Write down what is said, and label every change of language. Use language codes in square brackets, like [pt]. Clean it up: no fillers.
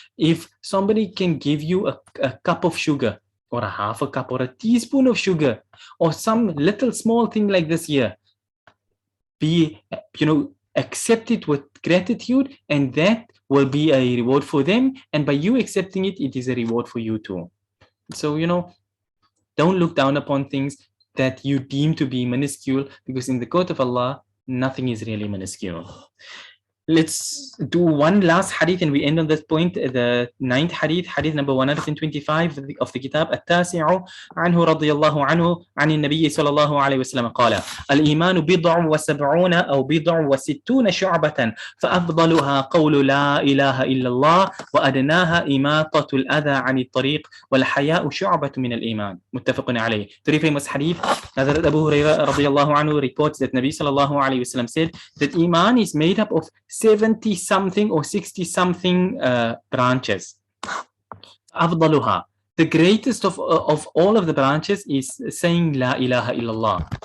[en] If somebody can give you a cup of sugar, or a half a cup, or a teaspoon of sugar, or some little small thing like this here, accept it with gratitude, and that will be a reward for them. And by you accepting it, it is a reward for you too. So, don't look down upon things that you deem to be minuscule, because in the court of Allah, nothing is really minuscule. Let's do one last hadith and we end on this point. The ninth hadith, hadith number 125 of the Kitab [ar] التاسع عنه رضي الله عنه عن النبي صلى الله عليه وسلم قال الإيمان بضع وسبعون أو بضع وستون شعبة فأفضلها قول لا إله إلا الله وأدناها إماطة الأذى عن الطريق والحياء شعبة من الإيمان متفق عليه. [en] Very famous hadith. Hazrat Abu Hurairah [ar] رضي الله عنه [en] reports that Nabi [ar] صلى الله عليه وسلم [en] said that Iman is made up of 70 something or 60 something branches. [ar] أفضلها, [en] the greatest of all of the branches is saying La ilaha illallah.